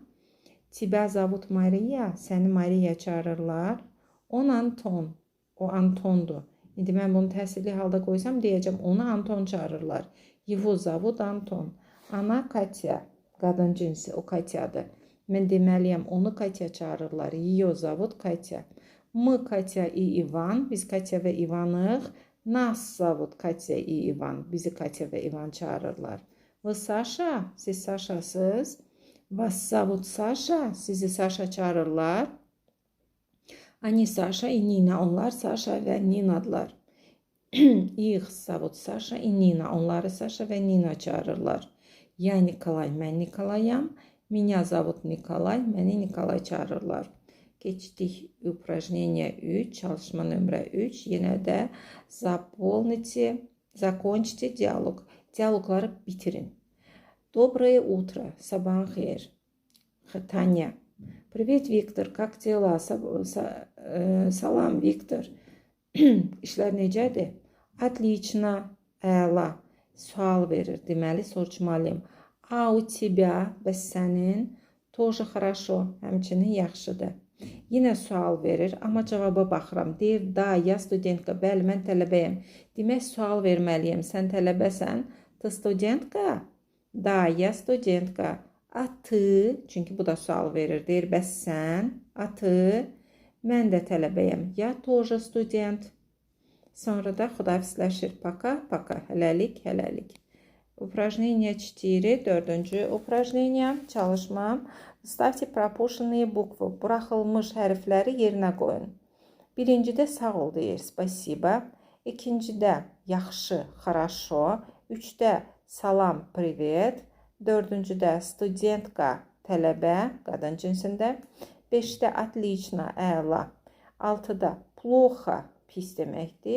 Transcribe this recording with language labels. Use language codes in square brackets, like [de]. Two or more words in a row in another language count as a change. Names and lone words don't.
[ru] Тебя зовут [az] Maria, səni Maria çağırırlar. [ru] On Anton, [az] o Antondur. İndi mən bunu təsirli halda qoysam, deyəcəm, onu Anton çağırırlar. [ru] Его зовут Anton. Ana Katya, [az] qadın cinsi, o Katyadır. Mən deməliyəm, onu Katya çağırırlar. [ru] Ее zovut Katya. Мы Katya и Ivan, [az] biz Katya və Ivanıq. [ru] Нас зовут Katya и Ivan, [az] bizi Katya və Ivan çağırırlar. [ru] Вы Sasha, [az] siz Sashasız. [ru] Вас зовут Sasha, [az] sizi Sasha çağırırlar. [ru] Ani Sasha и Nina, [az] onlar Sasha və Ninadırlar. [ru] İx zovut Sasha и Nina, [az] onları Sasha və Nina çağırırlar. [ru] Ya Nikolay, [az] mən Nikolayam. [ru] Меня зовут Nikolay, [az] məni Nikolay çağırırlar. Keçdik упражнение 3, çalışma nömrə 3. Yenə də [ru] закончите диалог. [az] Dialoqları bitirin. [ru] Доброе утро, [az] sabahın xeyir. [ru] Tanya. Привет, Виктор, как дела? [az] Salam, Viktor. İşlər necədir? Отлично, əla. Sual verir, deməli, soruşmalıyım. [ru] A у тебя, [az] bəs sənin? [ru] Тоже хорошо, [az] həmçinin yaxşıdır. Yenə sual verir, amma cavaba baxıram. Deyir, [ru] да, я студентка, [az] bəli, mən tələbəyəm. Demək, sual verməliyəm, sən tələbəsən. [ru] Ты студентка? Да, я студентка. A ты, [az] çünki bu da sual verir, deyir, bəs sən? [ru] A ты, [az] mən də tələbəyəm. [ru] Я тоже студент. [az] Sonra da xudafisləşir. [ru] Пока, пока. [az] Hələlik, hələlik. [ru] Упражнение 4. [az] Dördüncü упражнение. Çalışmam. [ru] Ставьте пропущенные буквы. [az] Buraxılmış hərfləri yerinə qoyun. Birincidə sağ ol deyir. Спасибо. İkincidə yaxşı, хорошо. Üçdə salam, привет. Dördüncüdə studentka, tələbə, qadın cinsində. Beşdə отлично, əla. Altıda плохо, pis deməkdir.